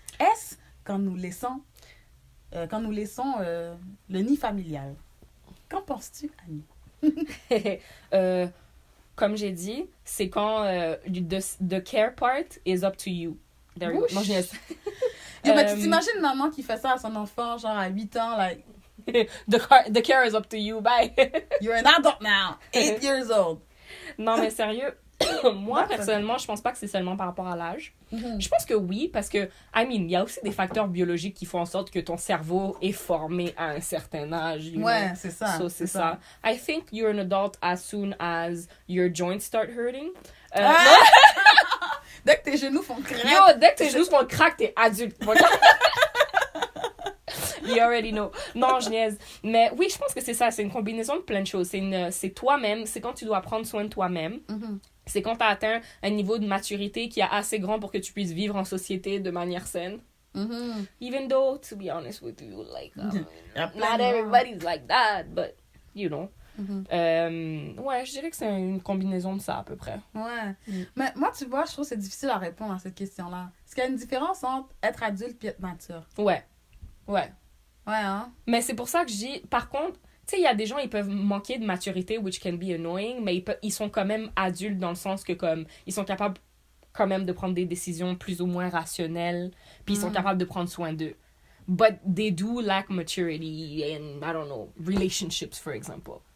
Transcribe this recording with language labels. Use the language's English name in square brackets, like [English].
[French] Est-ce quand nous laissons le nid familial? Qu'en penses-tu, Annie? Comme j'ai dit, c'est quand [English] the care part is up to you. There you go. [French] Non, mais tu t'imagines maman qui fait ça à son enfant, genre à 8 ans, like... [English] the care is up to you, bye. You're an adult now, 8 years old. [French] Non, mais sérieux, moi, personnellement, je pense pas que c'est seulement par rapport à l'âge. Je pense que oui, parce que, il y a aussi des facteurs biologiques qui font en sorte que ton cerveau est formé à un certain âge. Ouais, c'est ça. So, c'est ça. [English] I think you're an adult as soon as your joints start hurting. [French] Dès que tes genoux font crack. Yo, dès que tes genoux font crack, t'es adulte. [English] You already know. [French] Non, je niaise. Mais oui, je pense que c'est ça. C'est une combinaison de plein de choses. C'est toi-même. C'est quand tu dois prendre soin de toi-même. C'est quand tu as atteint un niveau de maturité qui est assez grand pour que tu puisses vivre en société de manière saine. [English] Even though, to be honest with you, like, not everybody's like that, but, you know. [French] Ouais, je dirais que c'est une combinaison de ça, à peu près. Ouais. Mais moi, tu vois, je trouve que c'est difficile à répondre à cette question-là. Est-ce qu'il y a une différence entre être adulte et être mature? Ouais, hein? Mais c'est pour ça que je dis, par contre, tu sais, il y a des gens, ils peuvent manquer de maturité, [English] which can be annoying, [French] mais ils sont quand même adultes dans le sens que, comme, ils sont capables quand même de prendre des décisions plus ou moins rationnelles, puis ils sont capables de prendre soin d'eux. [English] But they do lack maturity in, I don't know, relationships, for example.